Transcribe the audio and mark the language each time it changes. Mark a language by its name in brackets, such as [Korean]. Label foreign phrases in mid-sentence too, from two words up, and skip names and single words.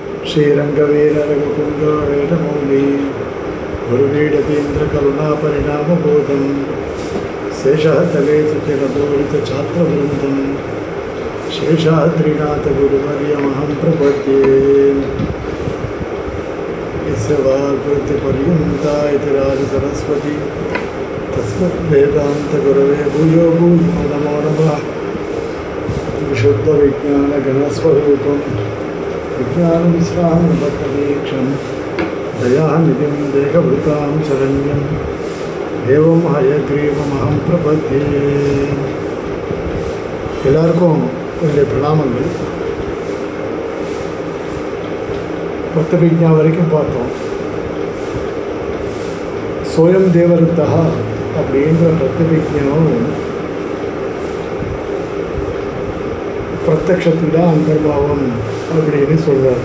[Sanskrit] श्रीरङ्गवीररघुकुन्दवेदमौली गुरुवीडतीन्द्रकरुणापरिणामबोधं शेषः तले सुचिरपूरितछात्रवृन्दं शेषाद्रिनाथगुरुवर्यमहं प्रपद्ये यस्य वाग्वृत्तिपर्यन्ता इति राजसरस्वती तस्मद्वेदान्तगुरवे भूयो भूयो नमो नमः। विशुद्धविज्ञानगणस्वरूपं विज्ञानविश्रामपदीक्षं दयानिधिं देहभृतां शरण्यं देवं हयग्रीवमहं प्रपद्ये। [Tamil] எல்லாருக்கும் என்னுடைய பிரணாமங்கள். பிரத்யபிஜ்ஞா வரைக்கும் பார்த்தோம். [Sanskrit] सोऽयं देवदत्तः [Tamil] அப்படின்ற பிரத்யபிஜ்ஞாவும் பிரத்யக்ஷத்தில் தான் அந்தர்பாவம் அப்படின்னு சொல்கிறார்.